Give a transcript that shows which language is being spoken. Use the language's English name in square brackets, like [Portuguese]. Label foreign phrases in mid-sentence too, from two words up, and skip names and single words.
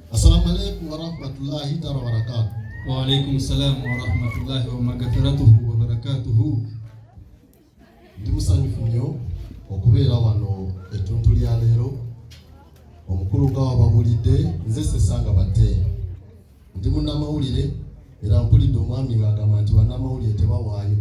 [Arabic] السلام عليكم ورحمة الله وبركاته. وعليكم السلام ورحمة الله ومغفرته وبركاته. [Ganda] Ndi musanyufu nnyo okubeera wano ettuntu lya leero. Omukulu gw'ababulidde nze Sesanga Batte. Ndi munnamawulire era mpulidde omwami ng'agamba nti bannamawulire tebawaayo.